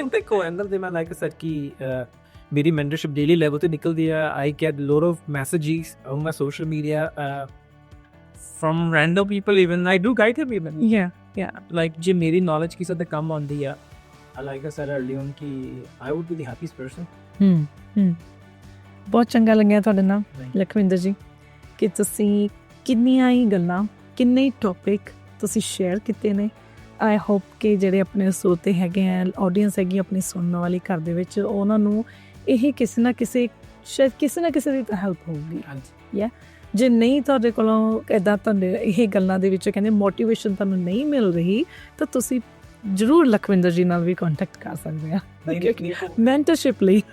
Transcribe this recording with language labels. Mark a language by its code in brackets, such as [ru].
[hi] देखो अंदर से मैं like I said कि मेरी mentorship daily level पे निकलती है. [en] I get lot of messages on my social media from random people. Even I do guide them even. Yeah. [hi] Like जे मेरी knowledge की साथ काम आती है. [en] Like I said earlier on कि I would be the happiest person. [pa] ਬਹੁਤ ਚੰਗਾ ਲੱਗਿਆ ਤੁਹਾਡੇ ਨਾਲ ਲਖਵਿੰਦਰ ਜੀ ਕਿ ਤੁਸੀਂ ਕਿੰਨੀਆਂ ਹੀ ਗੱਲਾਂ ਕਿੰਨੇ ਟੌਪਿਕ ਤੁਸੀਂ ਸ਼ੇਅਰ ਕੀਤੇ ਨੇ ਆਈ ਹੋਪ ਕਿ ਜਿਹੜੇ ਆਪਣੇ ਸਰੋਤੇ ਹੈਗੇ ਆ ਆਡੀਅנס ਹੈਗੀ ਆਪਣੀ ਸੁਣਨ ਵਾਲੀ ਘਰ ਦੇ ਵਿੱਚ ਉਹਨਾਂ ਨੂੰ ਇਹ ਕਿਸੇ ਨਾ ਕਿਸੇ ਦੀ ਤਾਂ ਹੈਲਪ ਹੋਊਗੀ ਯਾ ਜੇ ਨਹੀਂ ਤੁਹਾਡੇ ਕੋਲੋਂ ਇੱਦਾਂ ਤੁਹਾਡੇ ਇਹ ਗੱਲਾਂ ਦੇ ਵਿੱਚ ਕਹਿੰਦੇ ਮੋਟੀਵੇਸ਼ਨ ਤੁਹਾਨੂੰ ਨਹੀਂ ਮਿਲ ਰਹੀ ਤਾਂ ਤੁਸੀਂ ਜ਼ਰੂਰ ਲਖਵਿੰਦਰ ਜੀ ਨਾਲ ਵੀ ਕੰਟੈਕਟ ਕਰ ਸਕਦੇ ਆ ਮੈਂਟਰਸ਼ਿਪ ਲਈ